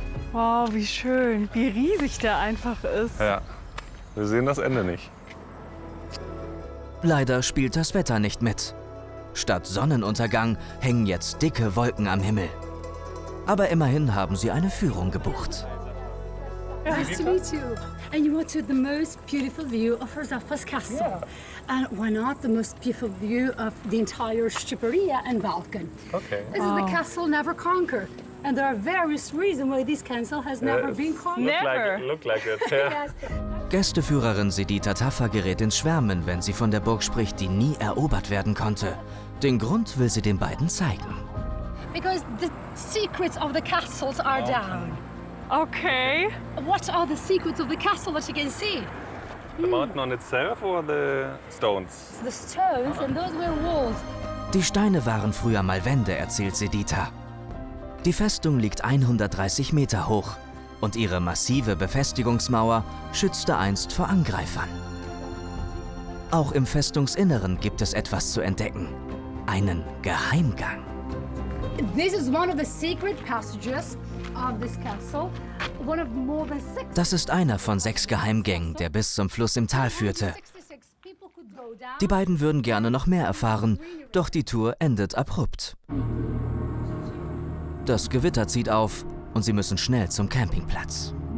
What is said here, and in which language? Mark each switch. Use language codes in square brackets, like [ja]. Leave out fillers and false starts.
[de] Wow, wie schön, wie riesig der einfach ist. Ja, wir sehen das Ende nicht. Leider spielt das Wetter nicht mit. Statt Sonnenuntergang hängen jetzt dicke Wolken am Himmel. Aber immerhin haben sie eine Führung gebucht. [en] Nice to meet you. And you went to the most beautiful view of Rosafas castle. And why not the most beautiful view of the entire Shqipëria and Balkan? Okay. This is the castle never conquered. And there are various reasons why this castle has never been conquered. Never. Look like it. Yeah. Yes. [de] Gästeführerin Sedita Taffa gerät ins Schwärmen, wenn sie von der Burg spricht, die nie erobert werden konnte. Den Grund will sie den beiden zeigen. [en] Because the secrets of the castles are down. Okay. What are the secrets of the castle that you can see? The mountain on itself or the stones? The stones and those were walls. [de] Die Steine waren früher mal Wände, erzählt Sedita. Die Festung liegt 130 Meter hoch und ihre massive Befestigungsmauer schützte einst vor Angreifern. Auch im Festungsinneren gibt es etwas zu entdecken. Einen Geheimgang. [en] This is one of the secret passages of this castle. One of more than 6 [de] Das ist einer von 6 Geheimgängen, der bis zum Fluss im Tal führte. [en] 66 people could go down. [de] Die beiden würden gerne noch mehr erfahren, doch die Tour endet abrupt. Das Gewitter zieht auf und sie müssen schnell zum Campingplatz.